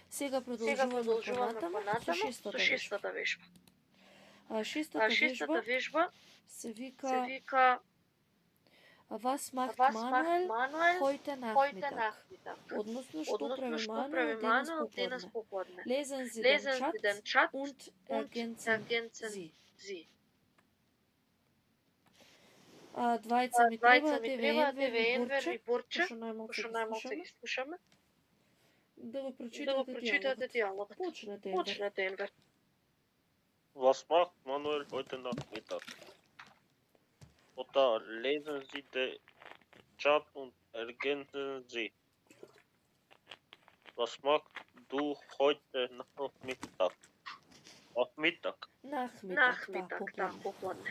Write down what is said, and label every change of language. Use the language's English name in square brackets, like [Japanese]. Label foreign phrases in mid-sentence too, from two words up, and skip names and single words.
[Macedonian] Сега продолжуваме понатаму со шестата вежба. Шестата вежба се вика [German] Was macht Manuel heute Nachmittag? [Macedonian] Односно, што прави Мануел денес поподне? [German] Lesen Sie den Chat und ergänzen Sie. [Macedonian] Двајца ми треба Енвер и Борче, што најмалку ги слушаме. Да го прочитате диалогот. Почнете Енвер. [German] Was macht Manuel heute Nachmittag? Oder lesen Sie den Chat und ergänzen Sie. Was machst du heute Nachmittag? Nachmittag, popodne.